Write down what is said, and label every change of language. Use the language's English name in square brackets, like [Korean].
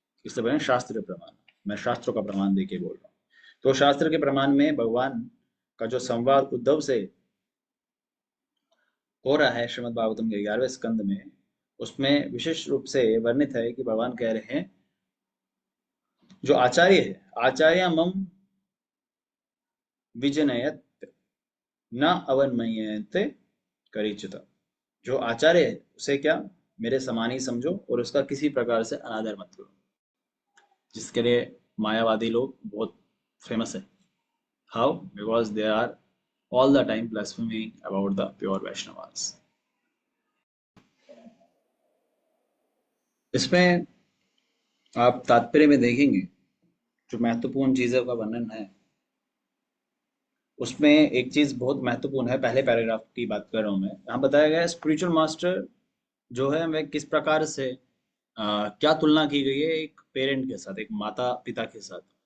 [Hindi] इसलिए बोले शास्त्र प्रमाण, मैं शास्त्रों का प्रमाण दे के बोल रहा हूँ। तो शास्त्र के प्रमाण में भगवान का जो संवाद उद्धव से हो रहा है श्रीमद् भागवतम के 11वें स्कंद में, उसमें विशेष रूप से वर्णित है कि भगवान कह रहे हैं जो आचार्य है, आचार्य मम विजनयत न अवन्मयत करिचित। जो आचार्य है उसे क्या मेरे समान ही समझो और उसका किसी प्रकार से अनादर मत करो, जिसके लिए मायावादी लोग बहुत फेमस है। [English] How? Because they are all the time blaspheming about the pure Vaishnavas. [Hindi] इसमें आप तात्पर्य में देखेंगे जो महत्वपूर्ण चीजों का वर्णन है उसमें एक चीज बहुत महत्वपूर्ण है। पहले पैराग्राफ की बात कर रहा हूं मैं। यहाँ बताया गया है स्पिरिचुअल मास्टर जो है वह किस प्रकार से क्या तुलना की गई है एक पेरेंट के साथ, एक माता पिता के साथ।